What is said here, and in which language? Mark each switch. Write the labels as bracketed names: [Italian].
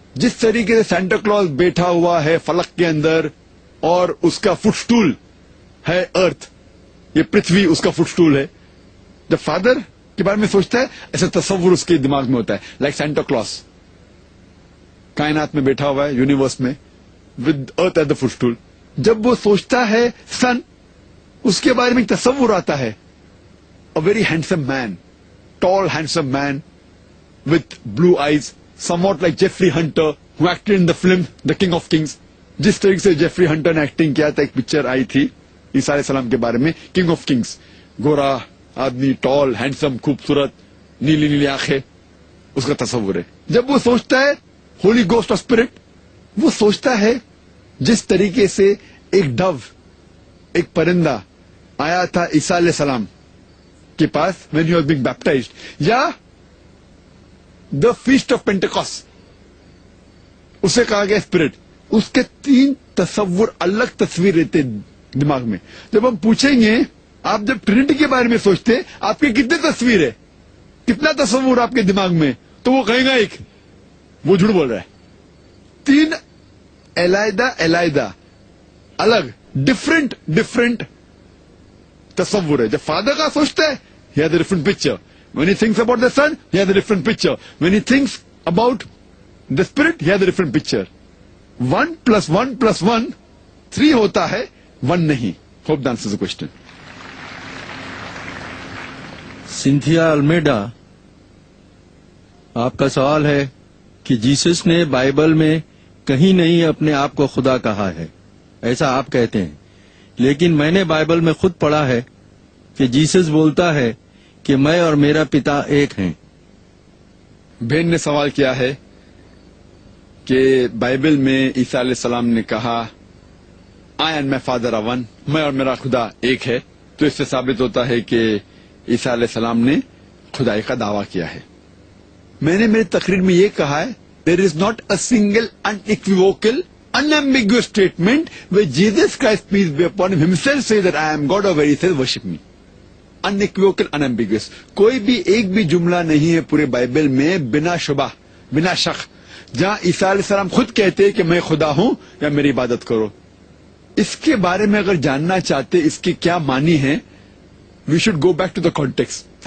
[Hindi] जिस तरीके से सेंटा क्लॉज बैठा हुआ है फलक के अंदर और उसका फुटस्टूल है अर्थ, ये पृथ्वी उसका फुटस्टूल है. जब फादर के बारे में सोचता है, ऐसा तस्वुर उसके दिमाग में होता है, लाइक सेंटा क्लॉज कायनात में बैठा हुआ है, यूनिवर्स में, [English] With earth at the footstool. [Hindi] जब वो सोचता है सन, उसके बारे में एक तस्वुर आता है, [English] A very handsome man, tall, handsome man with blue eyes, somewhat like Jeffrey Hunter, who acted in the film The King of Kings. [Hindi] जिस तरीके से जेफरी हंटर ने एक्टिंग किया था, एक पिक्चर आई थी ईसा अलैहिस्सलाम के बारे में, किंग ऑफ किंग्स. गोरा आदमी, टॉल, हैंडसम, खूबसूरत, नीली नीली आंखें, उसका तस्वुर है. जब वो सोचता है [English] holy ghost of spirit, [Hindi] वो सोचता है जिस तरीके से एक डव, एक परिंदा आया था ईसा अलैहिस्सलाम के पास [English] when he was being baptized, [Hindi] या [English] the feast of Pentecost, [Hindi] उसे कहा गया स्पिरिट. उसके 3 तस्वुर, अलग तस्वीर रहते दिमाग में. जब हम पूछेंगे, आप जब ट्रिनिटी के बारे में सोचते, आपके कितने तस्वीर है, कितना तस्वुर आपके दिमाग में, तो वो कहेगा एक. वो झूठ बोल रहा है. 3 अलग अलग डिफरेंट तस्वुर है. जब फादर का सोचता है, [English] he has a different picture. When he thinks about the son, he has a different picture. When he thinks about the spirit, he has a different picture. [Hindi] 1 + 1 + 1 3 होता है, 1 नहीं. [English] Hope that answers the question. [Hindi] Cynthia Almeida, आपका सवाल है कि Jesus ने Bible में कहीं नहीं अपने आप को खुदा कहा है, ऐसा आप कहते हैं, लेकिन मैंने बाइबल में खुद पढ़ा है कि जीसस बोलता है कि मैं और मेरा पिता एक हैं. बहन ने सवाल किया है कि बाइबल में ईसा अलैहिस्सलाम ने कहा, [English] I and my father are one, [Hindi] मैं और मेरा खुदा एक है. तो इससे साबित होता है कि ईसा अलैहिस्सलाम ने खुदाई का दावा किया है. मैंने मेरी तकरीर में ये कहा है, [English] There is not a single unequivocal unambiguous statement where Jesus Christ, peace be upon him, himself says that I am God, or where he says worship me. Unequivocal, unambiguous. [Hindi] कोई भी एक भी जुमला नहीं है पूरे बाइबल में बिना शुबा, बिना शक, जहां ईसा अलैहिस्सलाम खुद कहते हैं कि मैं खुदा हूं या मेरी इबादत करो. इसके बारे में अगर जानना चाहते इसके क्या मानी है, [English] We should go back to the context.